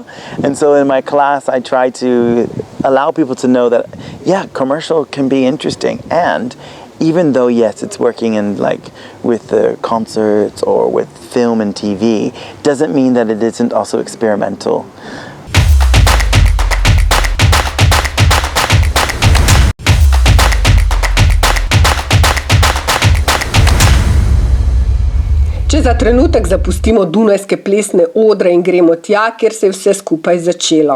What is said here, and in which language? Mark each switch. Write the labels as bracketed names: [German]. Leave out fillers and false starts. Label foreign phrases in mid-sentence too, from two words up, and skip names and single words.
[English] And so in my class, I try to allow people to know that, yeah, commercial can be interesting. And even though, yes, it's working in with the concerts or with film and TV, doesn't mean that it isn't also experimental. [Slovenian] Če za trenutek zapustimo dunajske plesne odre in gremo tja, kjer se je vse skupaj začelo.